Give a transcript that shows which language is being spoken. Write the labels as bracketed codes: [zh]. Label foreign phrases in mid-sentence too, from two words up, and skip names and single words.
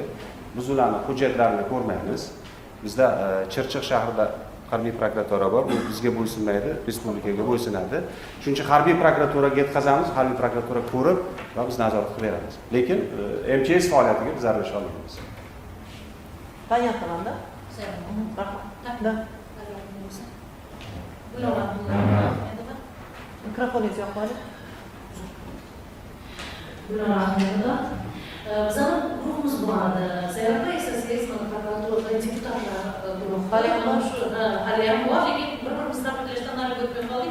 [uz] Biz ularning hujjatlarini ko'rmaymiz. Bizda Chirchiq shahrida harbiy prokuratura bor. Bu bizga bo'ysunmaydi, respublikaga bo'ysunadi. Shuning uchun harbiy prokuraturaga yetkazamiz, harbiy prokuratura ko'rib va biz nazorat qilib beramiz. Lekin MCS faoliyatiga biz aralasha olmaymiz. [ru] Понятно, да? Да. [uz] Mikrofoningiz yoqmadi. Bizning guruhimiz bor. Sayyor esa sezma prokuratura deputatlar guruhi. Hali ham bor, lekin bir-birimizdan birlashishdan nariga o'tmay qoldik.